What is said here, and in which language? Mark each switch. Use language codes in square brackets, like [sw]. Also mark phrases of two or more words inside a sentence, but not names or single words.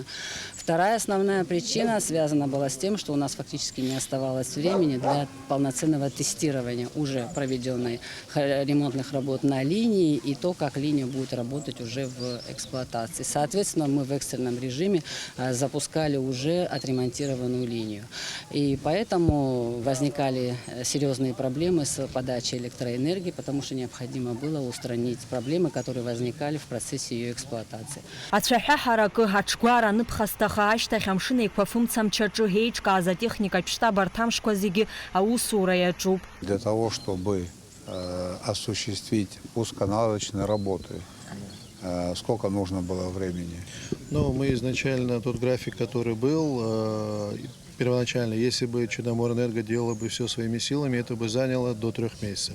[ru] Вторая основная причина связана была с тем, что у нас фактически не оставалось времени для полноценного тестирования уже проведенной ремонтной строительных работ на линии и то, как линия будет работать уже в эксплуатации. Соответственно, мы в экстренном режиме запускали уже отремонтированную линию. И поэтому возникали серьезные проблемы с подачей электроэнергии, потому что необходимо было устранить проблемы, которые возникали в процессе ее эксплуатации. [ab] Ацәаҳәаҳаракы ҳаҽгәара аныԥхасҭаха ашьҭахь амшын еиқәафымцамчаҿы еиҿкааз атехникатә штаб арҭамшқәа зегьы аусура иаҿуп. [ru] Для того, чтобы осуществить пусконаладочные работы, сколько нужно было времени? Ну, мы изначально, тот график, который был, первоначально, если бы Черноморэнерго делала бы все своими силами, это бы заняло до 3 месяцев.